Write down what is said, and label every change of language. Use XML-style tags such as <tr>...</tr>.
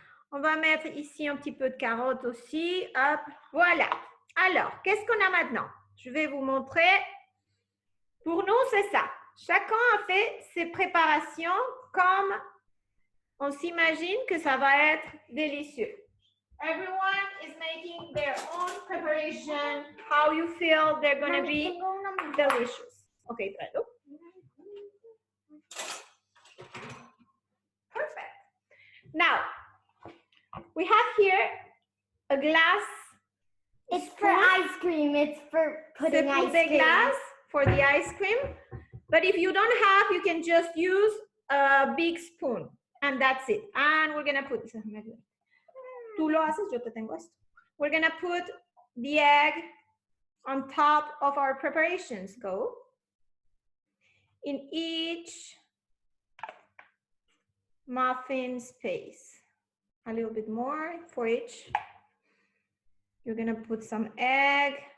<fr>On va mettre ici un petit peu de carottes aussi. Hop, voilà. Alors, qu'est-ce qu'on a maintenant? Je vais vous montrer. Pour nous, c'est ça. Chacun a fait ses préparations comme on s'imagine que ça va être délicieux.</fr> <en>Everyone is making their own preparation. How you feel they're going to be delicious. Okay, Pedro. Perfect. Now, we have here a glass. It's for ice cream. It's for putting ice</en> <fr>pour des</fr> <en>cream. glaces for the ice cream. But if you don't have, you can just use a big spoon. And that's it. And we're gonna put,</en> <es>tú lo haces, yo te tengo esto.</es> <en>We're gonna put the egg on top of our preparations. Go. In each muffin space. A little bit more for each. You're gonna put some egg.</en>